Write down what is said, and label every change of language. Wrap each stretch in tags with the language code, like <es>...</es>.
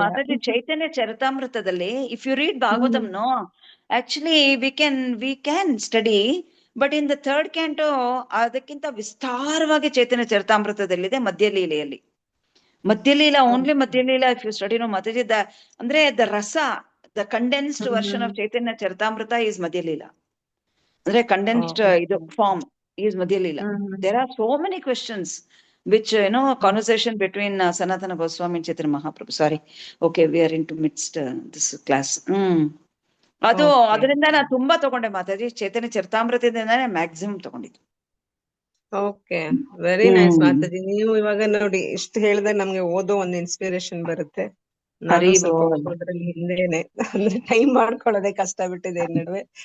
<kn>Mataji Chaitanya ಚರಿತಾಮೃತದಲ್ಲಿ</kn> <en>if you read Bhagavatam no actually we can study, but in the third canto</en> <kn>ಅದಕ್ಕಿಂತ ವಿಸ್ತಾರವಾಗಿ ಚೈತನ್ಯ ಚರಿತಾಮೃತದಲ್ಲಿದೆ ಮಧ್ಯಲೀಲೆಯಲ್ಲಿ.</kn> <en>Madhyalila only Madhyalila if you study no Mataji, ಅಂದ್ರೆ the rasa, the condensed version of Chaitanya Charitamrita is Madhyalila. ಅಂದ್ರೆ condensed ಇದು form is Madhyalila. There are so many questions which conversation between Sanatana Goswami and Chaitanya Mahaprabhu. Sorry, okay, we are into midst this class.</en> <kn>ಅದು ಅದರಿಂದ ನಾನು ತುಂಬಾ ತಗೊಂಡೆ ಮಾತಾಜಿ. ಚೈತನ್ಯ ಚರಿತಾಮೃತದಿಂದಾನೇ maximum ತಗೊಂಡಿದ್ದು.</kn> <en>Okay, very nice Mataji.</en> <kn>ನೀವು ಇವಾಗ ನೋಡಿ ಇಷ್ಟು ಹೇಳಿದ್ರೆ ನಮ್ಗೆ ಓದೋ ಒಂದು ಇನ್ಸ್ಪಿರೇಷನ್ ಬರುತ್ತೆ. ನಾನು ಸ್ವಲ್ಪ ಓದೋದ್ರಲ್ಲಿ ಹಿಂದೇನೆ, ಅಂದ್ರೆ ಟೈಮ್ ಮಾಡ್ಕೊಳ್ಳೋದೇ ಕಷ್ಟ ಬಿಟ್ಟಿದೆ ಈ ನಡುವೆ.</kn>